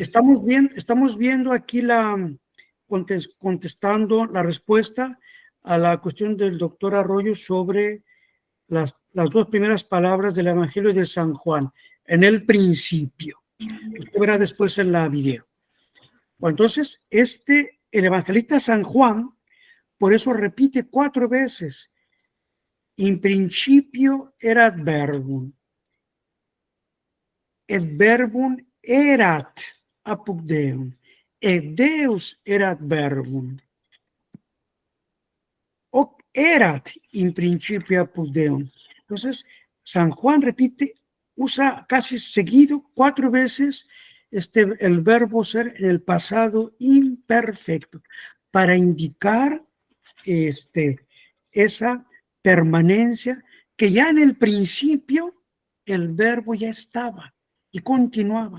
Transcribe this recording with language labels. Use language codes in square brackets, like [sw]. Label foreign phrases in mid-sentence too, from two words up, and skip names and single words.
[es] Estamos viendo aquí contestando la respuesta a la cuestión del doctor Arroyo sobre las dos primeras palabras del Evangelio de San Juan, en el principio. Usted verá después en la video. Bueno, entonces, el evangelista San Juan, por eso repite 4 veces. [la] In principio erat verbum. Et verbum erat apud Deum. Et Deus erat verbum. Hoc erat in principio apud Deum. [es] Entonces, San Juan usa casi seguido 4 veces el verbo ser en el pasado imperfecto para indicar esa permanencia que ya en el principio el verbo ya estaba y continuaba.